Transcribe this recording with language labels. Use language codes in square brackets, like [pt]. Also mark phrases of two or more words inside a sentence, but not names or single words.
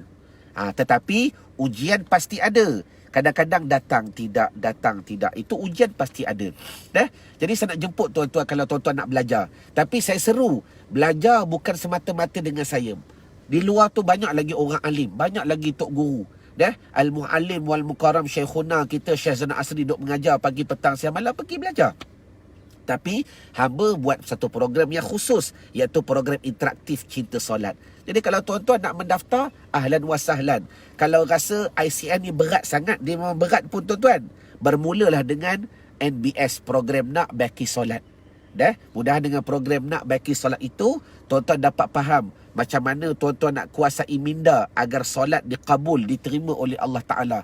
[ms] Tetapi ujian pasti ada. Kadang-kadang datang tidak. Itu ujian pasti ada. Jadi saya nak jemput tuan-tuan kalau tuan-tuan nak belajar. Tapi saya seru, belajar bukan semata-mata dengan saya. Di luar tu banyak lagi orang alim, banyak lagi tok guru. [ar] المعلم والمكرم شيخنا [ms] kita, Syekh Zainal Asri, duk mengajar pagi, petang, siang, malam, pergi belajar. Tapi hamba buat satu program yang khusus, iaitu program interaktif Cinta Solat. Jadi kalau tuan-tuan nak mendaftar, [ar] أهلا وسهلا. [ms] Kalau rasa ICN ni berat sangat, dia memang berat pun tuan-tuan, bermulalah dengan NBS, program Nak Baki Solat. Mudah dengan program Nak Baki Solat itu, tuan-tuan dapat faham macam mana tuan-tuan nak kuasai minda agar solat dikabul, diterima oleh Allah Ta'ala.